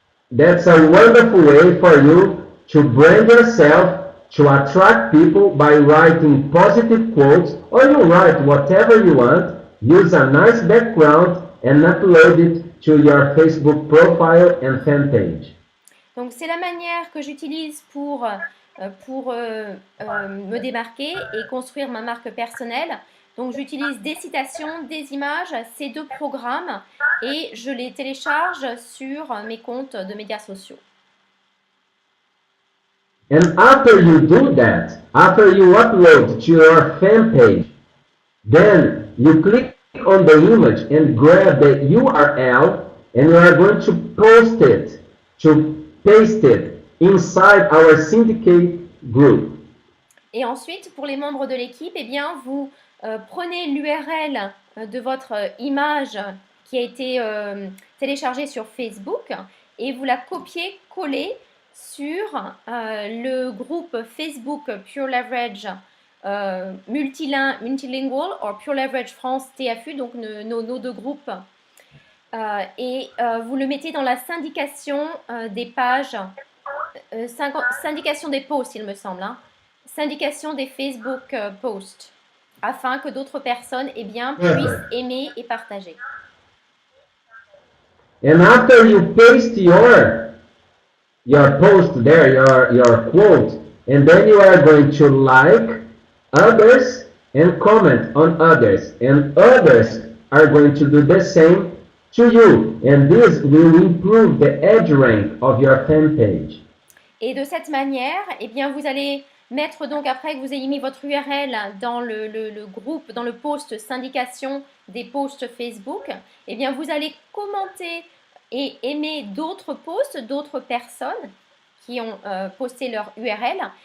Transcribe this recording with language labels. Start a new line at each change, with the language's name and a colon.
English: That's a wonderful way for you to brand yourself, to attract people by writing positive quotes, or you write whatever you want, use a nice background, and upload it to your Facebook profile and fan page.
French: Donc c'est la manière que j'utilise pour me démarquer et construire ma marque personnelle. Donc j'utilise des citations, des images, ces deux programmes et je les télécharge sur mes comptes de médias sociaux.
English: And after you do that, after you upload to your fan page, then you click on the image and grab the URL and you are going to post it, to paste it inside our syndicate group.
French: Et ensuite, pour les membres de l'équipe, eh bien, vous prenez l'URL de votre image qui a été téléchargée sur Facebook et vous la copiez-collez sur le groupe Facebook Pure Leverage Multilingual ou Pure Leverage France TFU, donc nos deux groupes. Et vous le mettez dans la syndication des pages, syndication des posts, il me semble, hein, syndication des Facebook posts, afin que d'autres personnes eh bien, puissent aimer et partager.
English: And after you paste your post there, your quote, and then you are going to like others and comment on others, and others are going to do the same to you, and this will improve the edge rank of your fan page.
French: Et de cette manière, eh bien, vous allez mettre donc, après que vous ayez mis votre URL dans le groupe, dans le post syndication des posts Facebook, eh bien, vous allez commenter et aimer d'autres posts, d'autres personnes qui ont posté leur URL.